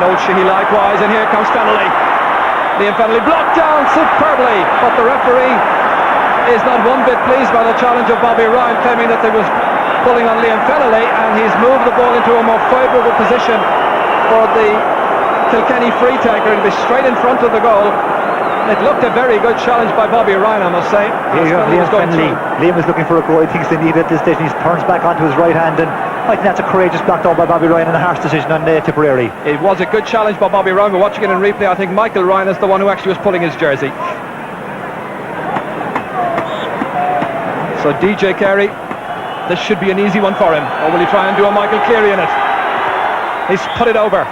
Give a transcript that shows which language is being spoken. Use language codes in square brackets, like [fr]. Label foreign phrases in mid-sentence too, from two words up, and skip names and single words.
[en] Noel Sheehy likewise, and here comes Fennelly. Liam Fennelly blocked down superbly, but the referee is not one bit pleased by the challenge of Bobby Ryan, claiming that they was pulling on Liam Fennelly, and he's moved the ball into a more favourable position for the Kilkenny free taker. It'll be straight in front of the goal. It looked a very good challenge by Bobby Ryan, I must say. Liam Fennelly. Liam is looking for a goal. He thinks they need it at this stage, and he turns back onto his right hand, and I think that's a courageous block down by Bobby Ryan and a harsh decision on Tipperary. It was a good challenge by Bobby Ryan, but watching it in replay, I think Michael Ryan is the one who actually was pulling his jersey. So DJ Carey, this should be an easy one for him, or will he try and do a Michael Cleary in it?